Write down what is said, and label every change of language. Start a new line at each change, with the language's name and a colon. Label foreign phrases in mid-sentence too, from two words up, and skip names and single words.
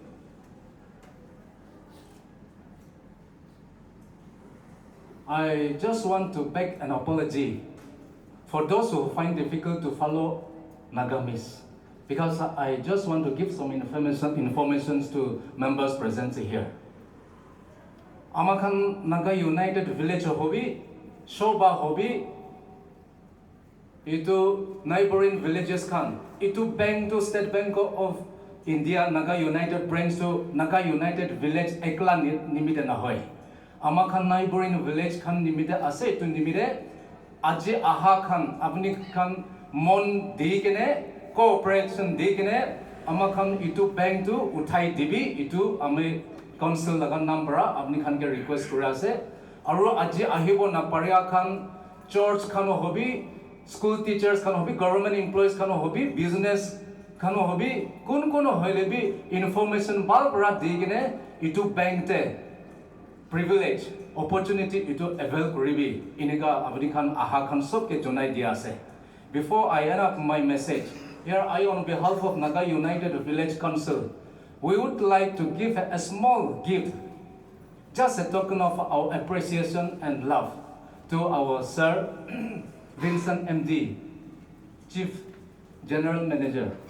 English: I just want to beg an apology for those who find difficult to follow Nagamis, because I just want to give some information to members present here.
Naga Pidgin: Amakan Naga United Village Hobby, Shoba Hobby, itu
English: neighboring villages
Naga Pidgin: kan, itu bank to State Bank of India Naga United branch to Naga United Village ekla nimite na hoy. Amakan
English: neighboring village
Naga Pidgin: kan nimite ase itu nimite aji aha kan apni kan mon di kene cooperation di kene amakan itu bank to uthai dibi itu ame council lagan number apni kan ke request kura ase aru aji ahibo na paria kan church kan hobi
English: school teachers
Naga Pidgin: kan hobi
English: government employees
Naga Pidgin: kan hobi business kan hobi kun hoile bi information bal bra di kene itu bank te
English: privilege opportunity
Naga Pidgin: itu avail koribi inega apni kan aha kan sob ke jonai dia ase.
English: Before I end up my message, here I on behalf of Naga United Village Council, we would like to give a small gift, just a token of our appreciation and love to our Sir Vincent MD, Chief General Manager.